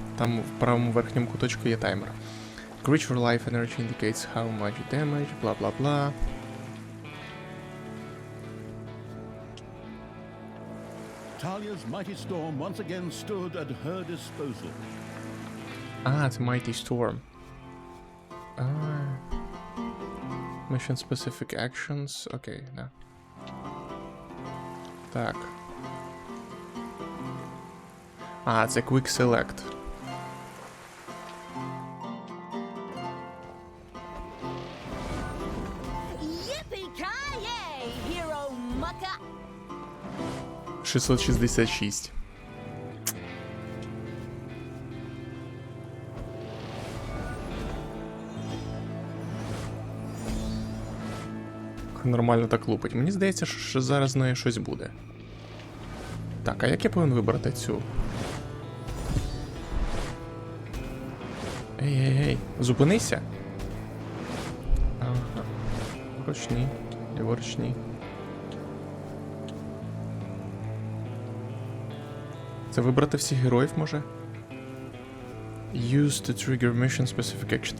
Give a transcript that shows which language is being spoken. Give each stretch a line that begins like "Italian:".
Ukrainian: Там в правому верхньому куточку є таймер.
English: Creature life energy indicates how much damage,
Ukrainian: бла бла бла.
English: Talia's mighty storm once again stood at her disposal.
Ukrainian: А, це Mighty Storm.
English: Mission specific actions.
Ukrainian: Окей, да. Так. А, це Quick Select.
English: Yippee-ki-yay, hero mucker! 666.
Ukrainian: Нормально так лупить. Мені здається, що зараз з нею щось буде. Так, а як я повинен вибрати цю? Ей, зупинися. Ага. Ручні, ліворучні. Це вибрати всіх героїв може?
English: Use to trigger mission specific action.